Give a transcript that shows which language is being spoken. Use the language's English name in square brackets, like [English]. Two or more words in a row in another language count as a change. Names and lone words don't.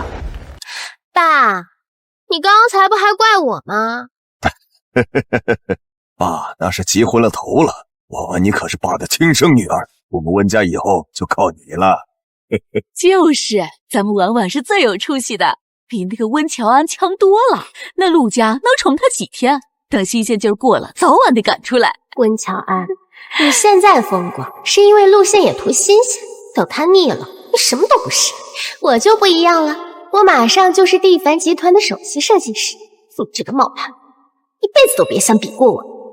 [Chinese] 爸，你剛才不還怪我嗎？爸，那是急昏了頭了。婉婉，你可是爸的親生女兒，我們溫家以後就靠你了。就是，咱們婉婉是最有出息的，比那個溫喬安強多了。那陸家能寵她幾天？等新鮮勁兒過了，早晚得趕出來。溫喬安，你現在風光是因為陸縣也圖新鮮，等他膩了，你什麼都不是。我就不一樣了，我馬上就是蒂凡集團的首席設計師，素質的冒牌，一輩子都別想比過我。